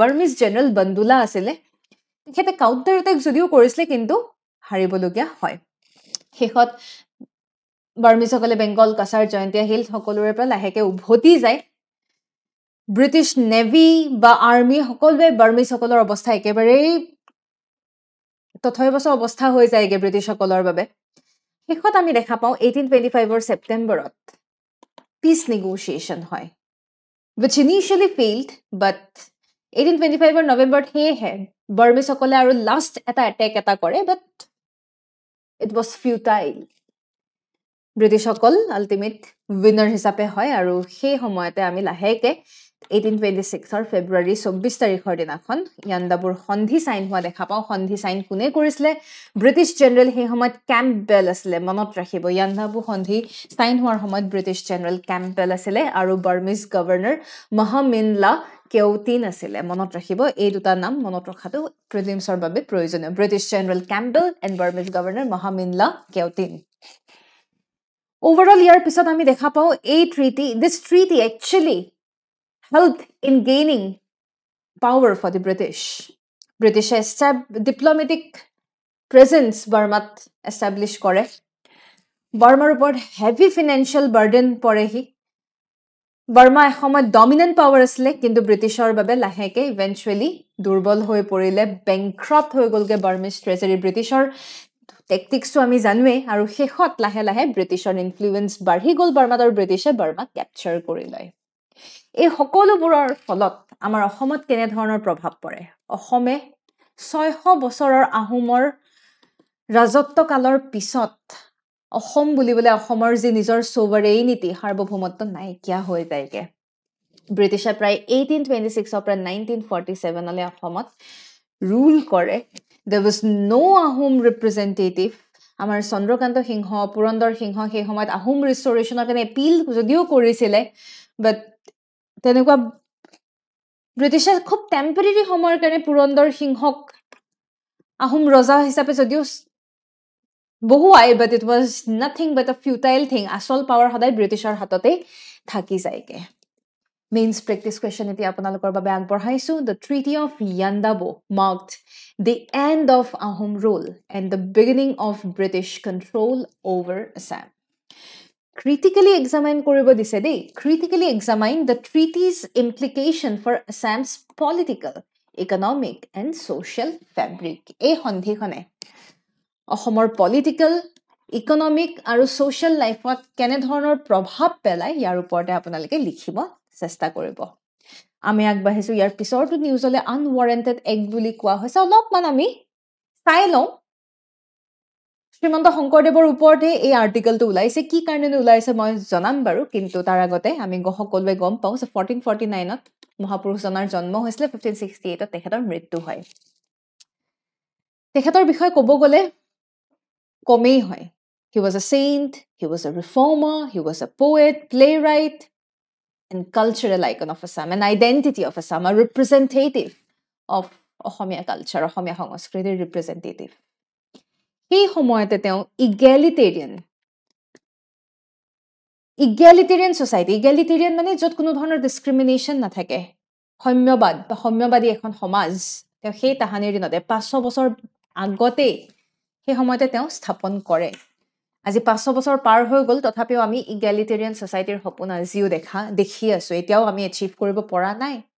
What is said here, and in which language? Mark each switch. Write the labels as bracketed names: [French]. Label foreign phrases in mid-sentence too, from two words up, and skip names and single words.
[English] Burmese general [Assamese] বন্দুলা আছিলে, তেখেতে [English] counter attack [Assamese] যদিও কৰিছিলে, কিন্তু হাৰিবলগীয়া হয় শেষত বাৰ্মিছসকলে বেংগল কাছাৰ জয়ন্তীয়া হিল সকলোৰে পৰা লাহেকে উভতি যায় [English] British navy [Assamese] বা আৰ্মি সকলোৱে বাৰ্মিছসকলৰ অৱস্থা একেবাৰেই তথৈবচ অৱস্থা হৈ যায়গে ব্ৰিটিছসকলৰ বাবে শেষত আমি দেখা পাওঁ 1825 ছেপ্টেম্বৰত [English] peace negotiation [Assamese] হয় [English] which initially failed but [Assamese] 1825 নৱেম্বৰত সেয়েহে বাৰ্মিছসকলে আৰু লাষ্ট এটা এটেক এটা কৰে but [English] it was futile [Assamese] ব্ৰিটিছসকল [English] ultimate winner [Assamese] হিচাপে হয় আৰু সেই সময়তে আমি লাহেকে 1826 ফেব্ৰুৱাৰী 24 তাৰিখৰ দিনাখন ইয়াণ্ডাবুৰ সন্ধি সাইন হোৱা দেখা পাওঁ সন্ধি সাইন কোনে কৰিছিলে [English] British general [Assamese] সেই সময়ত কেম্পবেল আছিলে মনত ৰাখিব ইয়াণ্ডাবু সন্ধি সাইন হোৱাৰ সময়ত [English] British general Campbell [Assamese] আছিলে আৰু [English] Burmese governor Mahaminla Keotin [Assamese] আছিলে মনত ৰাখিব এই দুটা নাম মনত ৰখাটো প্ৰিলিমছৰ বাবে প্ৰয়োজনীয় [English] British general Campbell and Burmese governor Mahaminla Keotin [Assamese] Overall, ইয়াৰ পিছত আমি দেখা পাওঁ এই [English] this treaty actually helped in gaining power for the British. British diplomatic presence Burmat establish [Assamese] কৰে বাৰ্মাৰ ওপৰত [English] heavy financial burden [Assamese] পৰেহি বাৰ্মা এসময়ত [English] dominant power [Assamese] আছিলে কিন্তু ব্ৰিটিছৰ বাবে লাহেকে eventually দুৰ্বল হৈ পৰিলে bankrupt হৈ গলগে [English] Burmese treasury [Assamese] ব্ৰিটিছৰ টেকটিক্সটো আমি জানোৱে আৰু শেষত লাহে লাহে ব্ৰিটিছৰ ইনফ্লুৱেন্স বাঢ়ি গ'ল বাৰ্মাত আৰু ব্ৰিটিছে বাৰ্মাক কেপচাৰ কৰি লয় এই সকলোবোৰৰ ফলত আমাৰ অসমত কেনে ধৰণৰ প্ৰভাৱ পৰে অসমে 600 বছৰৰ আহোমৰ ৰাজত্বকালৰ পিছত অসম বুলিবলৈ অসমৰ যি নিজৰ সোভাৰেইনিটি সাৰ্বভৌমত্ব নাইকিয়া হৈ যায়গে ব্ৰিটিছে প্ৰায় 1826 পৰা 1947 লৈ অসমত ৰুল কৰে [English] There was no Ahom representative. [Assamese] আমাৰ চন্দ্ৰকান্ত সিংহ পুৰন্দৰ সিংহ সেই সময়ত আহোম ৰিষ্টৰেশ্যনৰ কাৰণে এপিল যদিও কৰিছিলে বাট তেনেকুৱা ব্ৰিটিছে খুব টেম্পৰেৰী সময়ৰ কাৰণে পুৰন্দৰ সিংহক আহোম ৰজা হিচাপে যদিও বহুৱাই [English] but it was nothing but a futile thing [Assamese] আসল পাৱাৰ সদায় ব্ৰিটিছৰ হাততে থাকি যায়গে [English] Mains practice question [Assamese] iti আপোনালোকৰ বাবে আগবঢ়াইছো [English] The Treaty of Yandabo marked the end of Ahom rule and the beginning of British control over Assam. Critically examine [Assamese] কৰিব দিছে দেই [English] Critically examine the treaty's implication for Assam's political, economic and social fabric. [Assamese] এই সন্ধিখনে অসমৰ [English] political, economic [Assamese] আৰু [English] social lifeত [Assamese] কেনে ধৰণৰ প্ৰভাৱ পেলায় ইয়াৰ ওপৰতে আপোনালোকে লিখিব চেষ্টা কৰিব আমি আগবাঢ়িছো ইয়াৰ পিছৰটো নিউজলে [English] unwarranted act [Assamese] বুলি কোৱা হৈছে অলপমান আমি চাই লওঁ শ্ৰীমন্ত শংকৰদেৱৰ ওপৰতে এই আৰ্টিকেলটো ওলাইছে কি কাৰণে ওলাইছে মই জনাম বাৰু কিন্তু তাৰ আগতে আমি সকলোৱে গম পাওঁ যে 1449ত মহাপুৰুষজনৰ জন্ম হৈছিলে 1568ত তেখেতৰ মৃত্যু হয় তেখেতৰ বিষয়ে ক'ব গ'লে কমেই হয় [English] He was a saint, he was a reformer, he was a poet, playwright and cultural icon of Assam, an identity of Assam, a representative of Ohomia culture, [Assamese] Ohomia সংস্কৃতিৰ representative. সেই সময়তে তেওঁ [English] egalitarian society, [Assamese] egalitarian মানে য'ত কোনো ধৰণৰ discrimination নাথাকে, সম্যবাদ বা সম্যবাদী এখন সমাজ, তেওঁ সেই তাহানিৰ দিনতে 500 বছৰ আগতে সেই সময়তে তেওঁ স্থাপন কৰে আজি 500 বছৰ পাৰ হৈ গ'ল তথাপিও আমি [English] egalitarian society [Assamese] সপোন আজিও দেখি আছো এতিয়াও আমি এচিভ কৰিব পৰা নাই